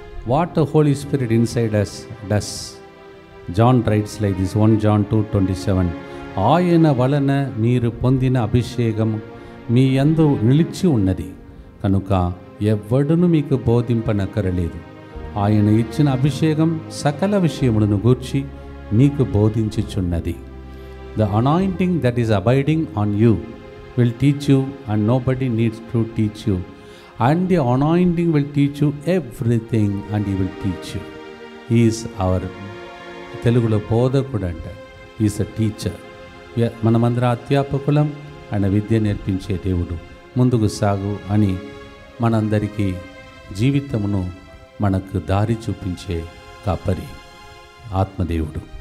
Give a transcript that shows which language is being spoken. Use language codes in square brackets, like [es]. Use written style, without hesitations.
[en] What Holy Spirit inside us does. John writes like this 1 John 2:27. [te] ఆయన వలన మీరు పొందిన అభిషేకం మీ యందు నిలిచి ఉన్నది కనుక ఎవ్వడును మీకు బోధింపనక్కరలేదు. ఆయన ఇచ్చిన అభిషేకం సకల విషయములను గూర్చి మీకు బోధించుచున్నది. [en] The anointing that is abiding on you will teach you and nobody needs to teach you. And the anointing will teach you everything and he will teach you. He is our [te] తెలుగులో బోధకుడు అంట. [en] He is a teacher. [te] మనమందరం అధ్యాపకులం. ఆయన విద్య నేర్పించే దేవుడు. ముందుకు సాగు అని మనందరికీ జీవితమును మనకు దారి చూపించే కాపరి ఆత్మదేవుడు.